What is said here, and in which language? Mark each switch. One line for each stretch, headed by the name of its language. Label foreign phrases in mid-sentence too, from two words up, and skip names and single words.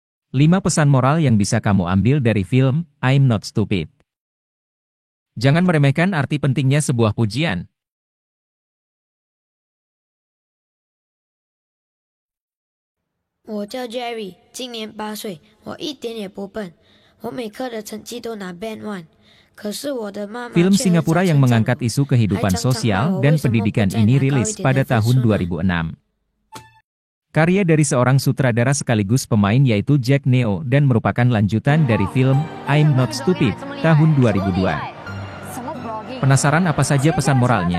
Indonesian: 5 pesan moral yang bisa kamu ambil dari film I'm Not Stupid. Jangan meremehkan arti pentingnya sebuah pujian.
Chinese: 我叫 Jerry， 今年8岁，我一点也不笨，我每科的成绩都拿 Band 1。可是我的妈妈
Indonesian: Film Singapura yang mengangkat isu kehidupan sosial dan pendidikan ini rilis pada tahun 2006. Karya dari seorang sutradara sekaligus pemain yaitu Jack Neo dan merupakan lanjutan dari film I'm Not Stupid tahun 2002. Penasaran apa saja pesan moralnya?